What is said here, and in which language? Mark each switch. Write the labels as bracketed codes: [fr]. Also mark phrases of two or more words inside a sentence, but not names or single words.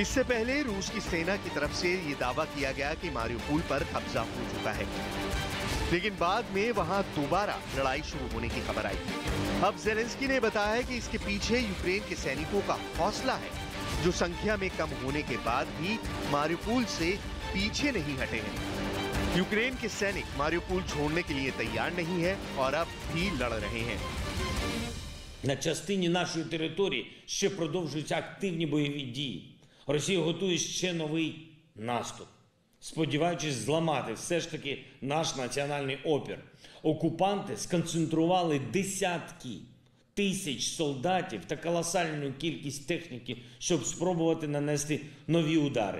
[hi] इससे पहले रूस की सेना की तरफ से ये दावा किया गया कि मारियुपोल पर कब्जा हो चुका है, लेकिन बाद में वहां दोबारा लड़ाई शुरू होने की खबर आई। अब ज़ेलेंस्की ने बताया है कि इसके पीछे यूक्रेन के सैनिकों का हौसला है, जो संख्या में कम होने के बाद भी मारियुपोल से पीछे नहीं हटे हैं। यूक्रेन के सैनिक मारियुपोल छोड़ने के लिए तैयार नहीं है और अब भी लड़ रहे हैं। [uk] На частині нашої території ще продовжуються активні бойові дії. Росія готує ще новий наступ, сподіваючись зламати все ж таки наш національний опір. Окупанти сконцентрували десятки тисяч солдатів та колосальну кількість техніки, щоб спробувати нанести нові удари.